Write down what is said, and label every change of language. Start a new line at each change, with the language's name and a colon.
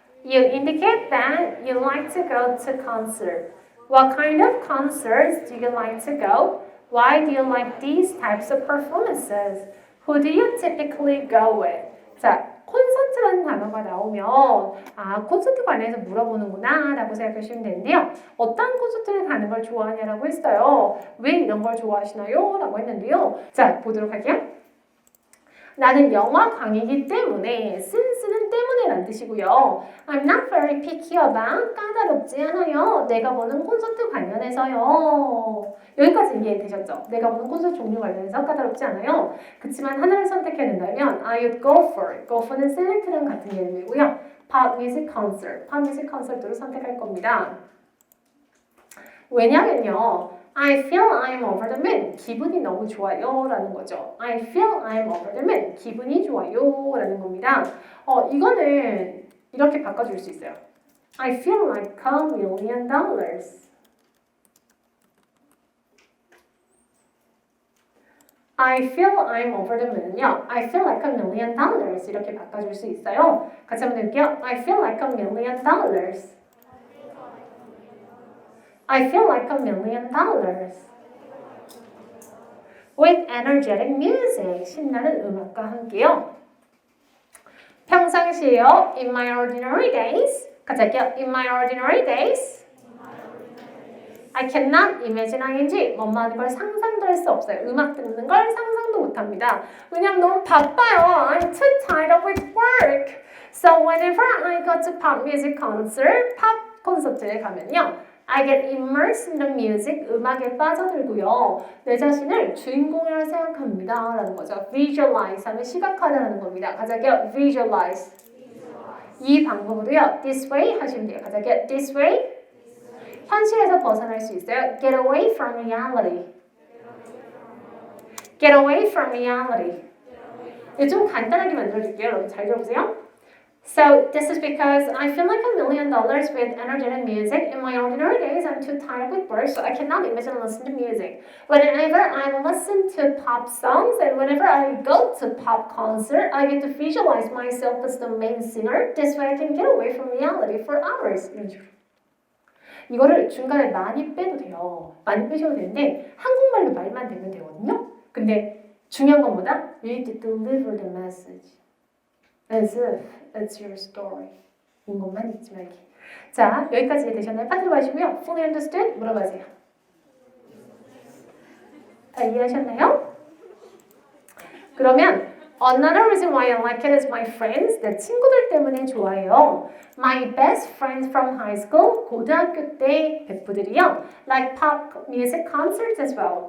English: You indicate that you like to go to concert. What kind of concerts do you like to go? Why do you like these types of performances? Who do you typically go with?
Korean: 자, 콘서트라는 단어가 나오면 아, 콘서트 관련해서 물어보는구나 라고 생각하시면 되는데요. 어떤 콘서트를 가는 걸 좋아하냐라고 했어요. 왜 이런 걸 좋아하시나요? 라고 했는데요. 자, 보도록 할게요. 나는 영화광이기 때문에 쓴쓰는 때문에란 뜻이고요.
English: I'm not very picky about
Korean: 까다롭지 않아요. 내가 보는 콘서트 관련해서요. 여기까지 이해되셨죠? 내가 보는 콘서트 종류 관련해서 까다롭지 않아요. 그렇지만 하나를 선택해야 된다면
English: I would go for it. go for
Korean: 는 select랑 같은 개념이고요.
English: pop music concert, pop music concert를
Korean: 선택할 겁니다. 왜냐면요.
English: I feel I'm over the moon.
Korean: 기분이 너무 좋아요 라는 거죠.
English: I feel I'm over the moon.
Korean: 기분이 좋아요 라는 겁니다. 이거는 이렇게 바꿔줄 수 있어요.
English: I feel like $1 million. I feel I'm over the moon은요. I feel like $1 million
Korean: 이렇게 바꿔줄 수 있어요. 같이 한번 해볼게요.
English: I feel like $1 million. I feel like $1,000,000. With energetic music.
Korean: 신나는 음악과 함께요. 평상시에요.
English: In my ordinary days.
Korean: 같이 할게요.
English: In my ordinary days. I cannot imagine ing.
Korean: 뭐만 걸 상상도 할 수 없어요. 음악 듣는 걸 상상도 못합니다. 왜냐면 너무 바빠요.
English: I'm too tired of with work. So whenever I go to pop music concert,
Korean: 팝 콘서트에 가면요.
English: I get immersed in the music.
Korean: 음악에 빠져들고요. 내 자신을 주인공이라고 생각합니다. 라는 거죠. Visualize 하면 시각화하는 겁니다. 같이 할게요.
English: Visualize.
Korean: 이 방법으로요.
English: This way
Korean: 하시면 돼요. 같이 할게요.
English: This way.
Korean: 현실에서 벗어날 수 있어요.
English: Get away from reality. Get away from reality.
Korean: 좀 간단하게 만들어줄게요. 여러분 잘 들어보세요.
English: So this is because I feel like $1,000,000 with energetic music. In my ordinary days, I'm too tired with work, so I cannot imagine listening to music. Whenever I listen to pop songs and whenever I go to pop concert, I get to visualize myself as the main singer. This way I can get away from reality for hours.
Korean: 이런 식으로. 이거를 중간에 많이 빼도 돼요. 많이 빼셔도 되는데 한국말로 말만 되면 되거든요. 근데 중요한 건 뭐다?
English: You need to deliver the message as if it's your story.
Korean: 인 것만 잊지 말기. 자, 여기까지 되셨나요? 파트로 가시고요.
English: Fully understood?
Korean: 물어봐세요. 다 이해하셨나요? 그러면
English: Another reason why I like it is my friends.
Korean: 내 친구들 때문에 좋아해요.
English: My best friends from high school,
Korean: 고등학교 때 베프들이요.
English: Like pop music concerts as well.